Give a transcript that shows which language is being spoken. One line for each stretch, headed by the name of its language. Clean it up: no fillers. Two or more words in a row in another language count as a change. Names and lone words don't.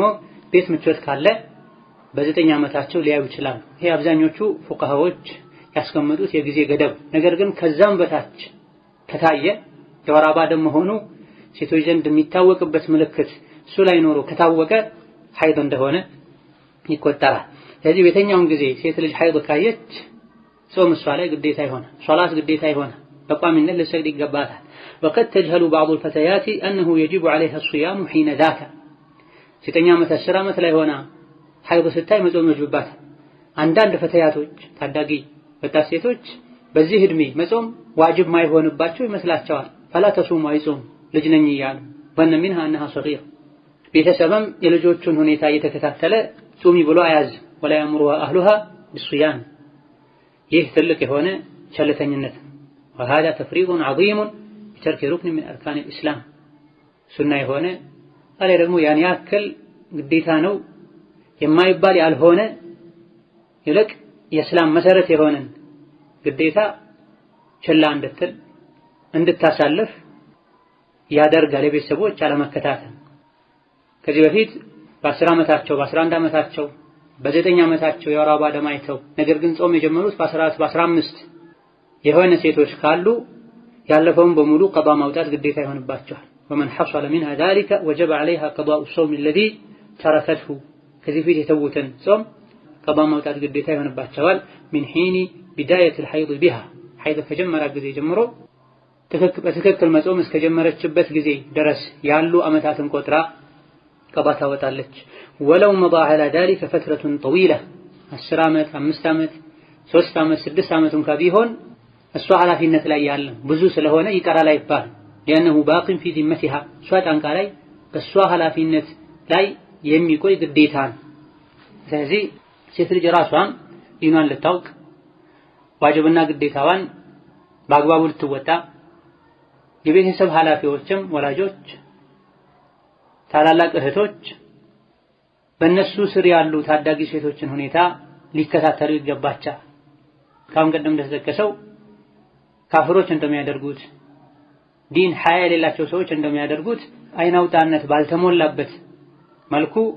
Amharic: ቤት ምቾት ካለ በ9 ዓመታቸው ሊያዩ ይችላሉ። ይሄ አብዛኞቹ ፉቃሃዎች ያስቀመጡት የጊዜ ገደብ። ነገር ግን ከዛም በታች ከታየ የወር አበባ ደም መሆኑ ሴቶች ዘንድ የሚታወቅበት ምልክት እሱ ላይ ኖሮ ከታወቀ ሐይድ እንደሆነ ይቆጠራል። ስለዚህ በየትኛውም ጊዜ ሴት ልጅ ሐይድ ካየች ጾም እሷ ላይ ግዴታ ይሆናል፣ ሶላት ግዴታ ይሆናል፣ በቋሚነት ልትሰግድ ይገባታል።
Arabic: وقد تجهل بعض الفتيات أنه يجب عليها الصيام حين ذاك
Amharic: 9 ዓመት 10 ዓመት ላይ ሆና ሐይድ ስታይ መጾም ይወጅባታል። አንዳንድ ፈተያቶች ታዳጊ ወጣት ሴቶች በዚህ እድሜ መጾም ዋጅብ ማይሆንባቸው ይመስላቸዋል።
Arabic: فلا تصوم
Amharic: አይጾም ልጅ ነኝ እያሉ ወነ
Arabic: منها أنها صغيرة
Amharic: ቤተሰብም የልጆቹን ሁኔታ እየተከታተለ ጾሚ ብሎ አያዝ
Arabic: ولا يأمرها أهلها بالصيام
Amharic: ይህ ትልቅ የሆነ ቸልተኝነት
Arabic: وهذا تفريط عظيم بترك ركن من أركان الإسلام
Amharic: ሱና የሆነ አለ ደግሞ ያን ያክል ግዴታ ነው የማይባል ያልሆነ ይልቅ የእስላም መሰረት የሆነን ግዴታ ችላ እንድታሳልፍ ያደርጋል። የቤተሰቦች አለመከታተል ከዚህ በፊት በ10 ዓመታቸው በ11 ዓመታቸው በ9 ዓመታቸው የወር አበባ ደም አይተው ነገር ግን ጾም የጀመሩት በ14 በ15 የሆነ ሴቶች ካሉ ያለፈውን በሙሉ ቀዷ ማውጣት ግዴታ ይሆንባቸዋል።
Arabic: ومن حصل منها ذلك وجب عليها قضاء الصوم الذي تركته
Amharic: ከዚህ ፊት የተውትን ጾም ቀዷ ማውጣት ግዴታ ይሆንባቸዋል።
Arabic: من حين بداية الحيض بها
Amharic: ሐይድ ከጀመረ ጊዜ ጀምሮ በትክክል መጾም እስከጀመረችበት ጊዜ ድረስ ያሉ ዓመታትን ቆጥራ ቀዷ ታወጣለች።
Arabic: ولو مضى على ذلك فترة طويلة
Amharic: 10 ዓመት 5 ዓመት 3 ዓመት 6 ዓመት እንኳን ቢሆን እሷ ኃላፊነት ላይ ያለ ብዙ ስለሆነ ይቀራል አይባል።
Arabic: لأنه باق في ذمتها
Amharic: እሷ ጫንቃ ላይ በእሷ ኃላፊነት ላይ የሚቆይ ግዴታ ነው። ስለዚህ ሴት ልጅ ራሷን ዲኗን ልታውቅ ዋጅብና ግዴታዋን በአግባቡ ልትወጣ የቤተሰብ ኃላፊዎችም ወላጆች፣ ታላላቅ እህቶች በእነሱ ስር ያሉ ታዳጊ ሴቶችን ሁኔታ ሊከታተሉ ይገባቸዋል። ካሁን ቀደም እንደተጠቀሰው ካፍሮች እንደሚያደርጉት ዲን ሐያ የሌላቸው ሰዎች እንደሚያደርጉት አይናውጣነት ባልተሞላበት መልኩ